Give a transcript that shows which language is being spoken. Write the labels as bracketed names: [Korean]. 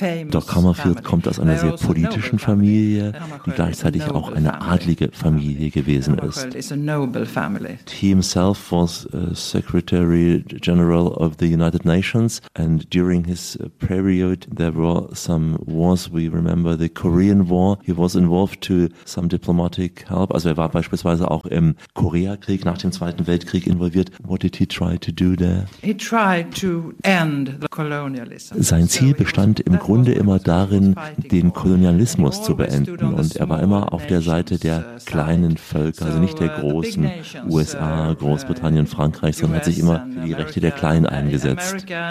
[German] Dag Hammarskjöld kommt aus einer sehr politischen Familie, die gleichzeitig auch eine adlige Familie gewesen ist. [English] He himself was Secretary General of the United Nations, and during his period there were some wars. We remember the Korean War. He was involved to some diplomatic help. [German] Also er war beispielsweise auch im Koreakrieg nach dem Zweiten Weltkrieg involviert. [English] What did he try to do there? He tried to end the colonialism. [German] Sein Ziel bestand im Grunde immer darin, den Kolonialismus zu beenden. Und er war immer auf der Seite der kleinen Völker, also nicht der großen USA, Großbritannien, Frankreich, sondern hat sich immer für die Rechte der Kleinen eingesetzt.